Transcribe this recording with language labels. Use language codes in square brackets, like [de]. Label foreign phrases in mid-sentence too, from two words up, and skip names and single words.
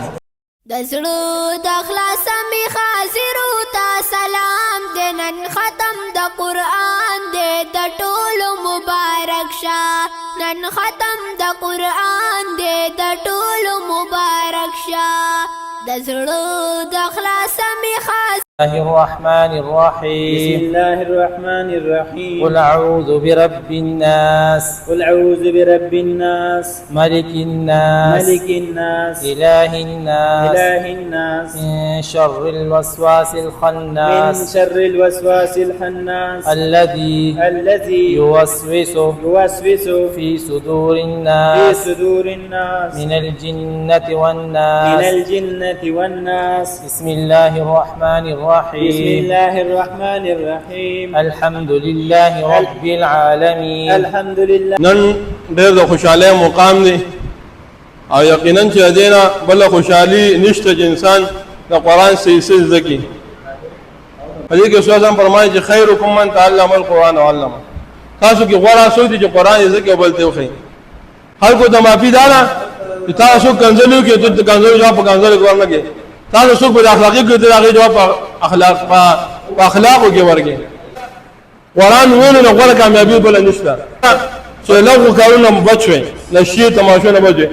[ps] د زړه د خلاصه مې حاضرو ته سلام دی، نن ختم د قرآن دی د ټولو مبارک شه، نن ختم د قرآن دی د ټولو مبارک شه. د زړه د خلاصه مې [ar] الله الرحمن الرحيم. بسم الله الرحمن الرحيم. قل أعوذ برب الناس. قل أعوذ برب الناس. ملك الناس. ملك الناس. إله الناس. إله الناس. من شر الوسواس الخناس. من شر الوسواس الخناس. الذي يوسوس في صدور في الناس. صدور الناس. من الجنة والناس. من الجنة والناس. بسم الله الرحمن الرحيم. بسم الله الرحمن الرحيم. الحمد لله رب العالمين. الحمد لله. [ps] نن ډېر د خوشحالۍ مقام دی او یقینا چې دینا بل خوشحالي نشته چې انسان د قرآن صحیح زده کړي. په دې کې استاد هم فرمایي چې [ar] خیرکم من تعلم القرآن وعلمه. [ps] تاسو کې غوړه څوک دي چې قرآن یې زده کوي او بل ته وښيي. خلکو ته معافي ده نه چې تاسو کنځلو کې ته کنځلو جواب په کنځلو ورنه کې تاسو څوک په اخلاقي کې ته هغه جواب په اخلاقو کې ورګي. قرآن ویلو نه غوړه کامیابي بل نشته چې لغو کارونه بچوي نشي تماشو نه بچوي.